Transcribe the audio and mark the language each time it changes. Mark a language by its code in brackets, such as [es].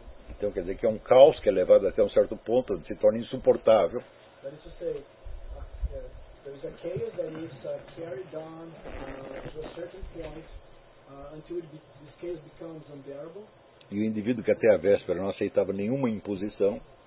[pt] Então quer dizer que é um caos que é levado até um certo ponto onde se torna insuportável. [en] That is to say, there is a chaos that is carried on to a certain point until this chaos becomes unbearable. [pt] E o indivíduo que até a véspera não aceitava nenhuma imposição.